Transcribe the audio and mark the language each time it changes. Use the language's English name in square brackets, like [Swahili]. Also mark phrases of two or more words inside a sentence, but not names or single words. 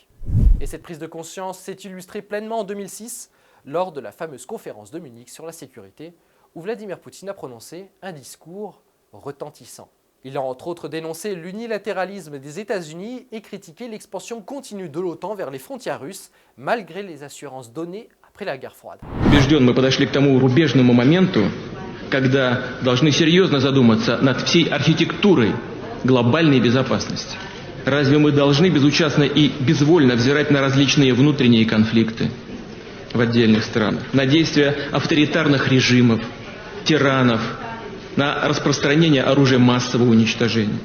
[French] Et cette prise de conscience s'est illustrée pleinement en 2006, lors de la fameuse conférence de Munich sur la sécurité, où Vladimir Poutine a prononcé un discours retentissant. Il a entre autres dénoncé l'unilatéralisme des États-Unis et critiqué l'expansion continue de l'OTAN vers les frontières russes, malgré les assurances données après la guerre froide. [Russian] Убежден, мы подошли к тому рубежному моменту, когда должны серьезно задуматься над всей архитектурой глобальной безопасности. Разве мы должны безучастно и безвольно взирать на различные внутренние конфликты в отдельных странах, на действия авторитарных режимов, тиранов, на распространение оружия массового уничтожения?